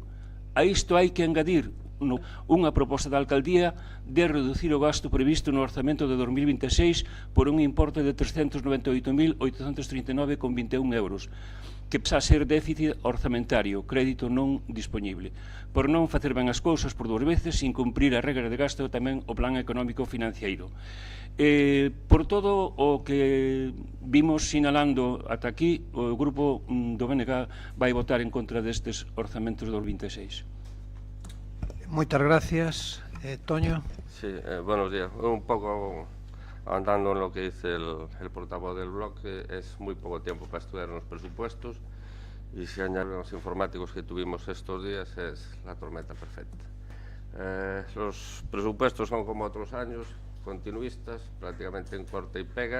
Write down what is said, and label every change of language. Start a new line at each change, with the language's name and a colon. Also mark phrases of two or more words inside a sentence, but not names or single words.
Galician: A isto hai que engadir unha proposta da alcaldía de reducir o gasto previsto no orzamento de 2026 por un importe de 398.839,21 euros, que pasa a ser déficit orzamentario, crédito non disponible, por non facer ben as cousas por dúas veces, sin cumprir a regra de gasto tamén o plan
Spanish: económico financiero.
Galician: Por todo o que vimos sinalando ata aquí, o grupo do BNG vai votar en contra destes orzamentos do 26. Moitas gracias. Toño.
Spanish: Sí, buenos días. Un poco andando en lo que dice el portavoz del bloque, es muy poco tiempo para estudiar los presupuestos y si añadimos los informáticos que tuvimos estos días es la tormenta perfecta. Los presupuestos son como otros años, continuistas, prácticamente en corte y pega.